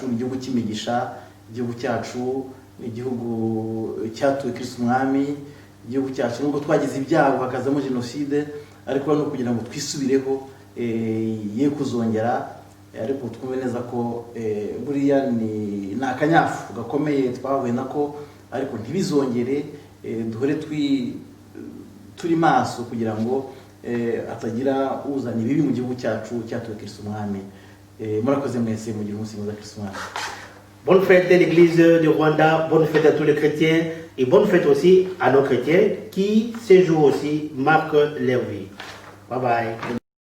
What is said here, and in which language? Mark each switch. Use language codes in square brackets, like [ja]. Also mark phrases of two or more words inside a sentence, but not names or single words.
[rw] ni igihugu cy'imigisha, igihugu cyacu ni igihugu cyatuwe Kristo Umwami, igihugu cyacu nubwo twagize ibyago hakazamo jenoside, ariko no kugira ngo twisubireho ye kuzongera, ariko twumve neza ko buriya ni akanyafu gakomeye twahuye nako, ariko ntibizongere, duhore turi maso kugira ngo atagira uzana ibibi mu gihugu cyacu cyatuwe Kristo Umwami. Murakoze mwese, mugira umunsi mwiza Kristo Umwami. [fr] Bonne fête de l'église du Rwanda, bonne fête à tous les chrétiens et bonne fête aussi à nos chrétiens qui, ces jours aussi, marquent leur vie. [en] Bye bye.